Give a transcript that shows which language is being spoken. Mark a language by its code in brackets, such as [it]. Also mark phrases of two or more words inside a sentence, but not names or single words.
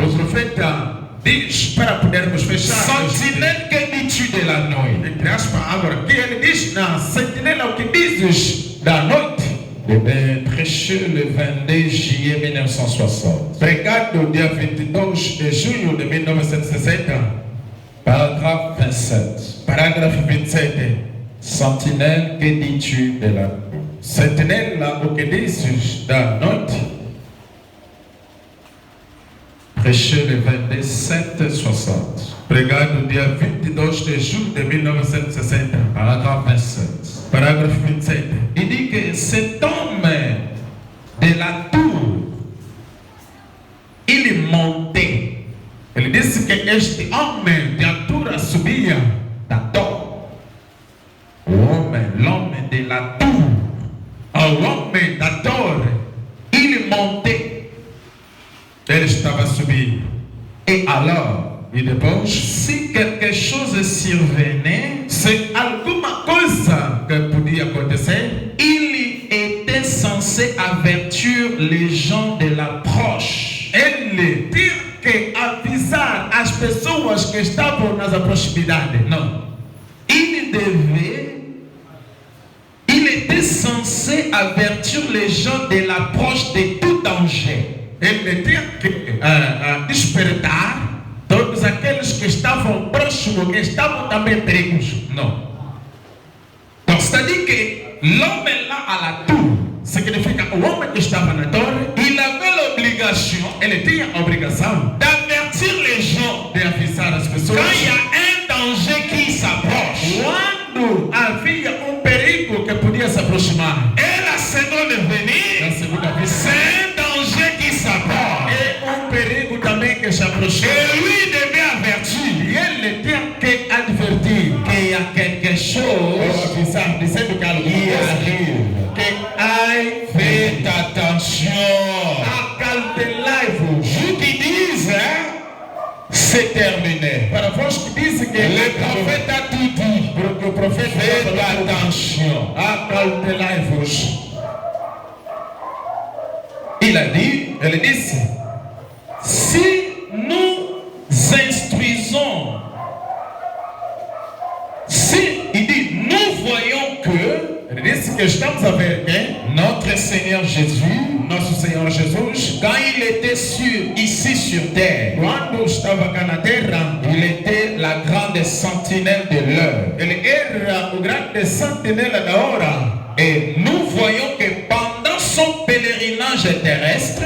[pt] O profeta diz, para podermos fechar, [fr] sentinelle, que dis-tu de la nuit? [pt] entre aspas, agora, que ele diz na sentinela o que dizes da noite. [fr] Prêché le 22 juillet 1960. [pt] Pregado dia 22 de junho de 1960, [fr] Paragraphe 27. [pt] parágrafo 27. [fr] Sentinelle, que dis-tu de la nuit? [pt] Sentinela, o que dizes da noite. [fr] Prêché le 27 60. [pt] Pregado dia 22 de junho de 1960, [fr] Paragraphe 27. [pt] parágrafo 27. [fr] Il dit que cet homme de la tour, il montait [pt] Ele disse que este homem de altura subia da torre. [fr] L'homme de la tour, [pt] ao homem da torre. [fr] il montait. [pt] Ele estava a subir. [fr] Et alors, [pt] E depois, [fr] si quelque chose survenait, [pt] se alguma coisa que podia acontecer, [fr] il était censé avertir les gens de l'approche. [pt] ele tinha que avisar as pessoas que estavam nas proximidades. [fr] Non. Il était censé avertir les gens de l'approche de tout danger. [pt] Ele tinha que despertar todos aqueles que estavam próximos, que estavam também perigos. [fr] Non. Donc, c'est-à-dire que l'homme là à la tour, [pt] Significa o homem que estava na torre, [fr] il avait l'obligation [pt] ele tinha a obrigação [fr] d'avertir les gens [pt] de avisar as pessoas [fr] quand il y a un danger qui s'approche. [pt] quando havia perigo que podia se aproximar. [fr] Et la seconde [pt] Na [fr] venue, [pt] segunda vez, [fr] c'est un danger qui s'approche. [pt] é perigo também que se aproxima. [fr] Et lui devait avertir [pt] E ele tinha que advertir, [fr] qu'il y a quelque [pt] ou [fr] chose [pt] avisar, dizendo que algo [fr] qui arrive. [pt] que ai [fr] Faites attention. [pt] acautelai-vos. [fr] Vous qui disent, c'est terminé. [pt] Para vós que dizem que [fr] Le prophète a tout dit. [pt] porque o profeta [fr] Faites [pt] falou, [fr] attention. [pt] acautelai-vos. [fr] Il a dit, [pt] Ele disse, [fr] si nous instruisons, il dit, nous voyons que [pt] ele disse que estamos a ver que [fr] notre Seigneur Jésus, [pt] nosso Senhor Jesus, [fr] quand il était ici sur terre, [pt] quando estava cá na terra, [fr] il était la grande sentinelle de l'heure. [pt] ele era o grande sentinela da hora. [fr] Et nous voyons que pendant son pèlerinage terrestre,